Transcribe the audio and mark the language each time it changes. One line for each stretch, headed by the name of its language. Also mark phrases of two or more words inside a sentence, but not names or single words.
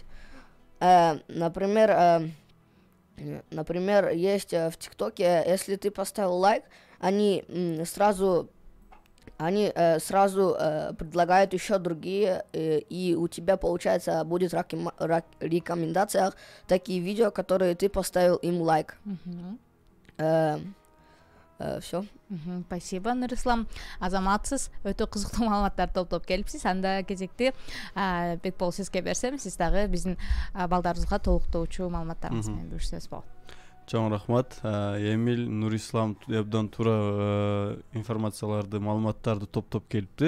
Russian: Например, есть в ТикТоке, если ты поставил лайк, они сразу предлагают еще другие, и у тебя, получается, будет в рекомендациях такие видео, которые ты поставил им лайк. Все. Спасибо, Нурислам.
Kyrgyz: Азаматсыз өтө кызыктуу маалыматтарды топтоп келипсиз. Анда кезекти Бекбол сизге берсем, сиз дагы биздин балдарыбызга толуктоочу маалыматтарыңыз менен бөлүшсөңүз болот. Чоң рахмат. Эмиль, Нурислам абдан туура информацияларды, маалыматтарды топтоп келиптир.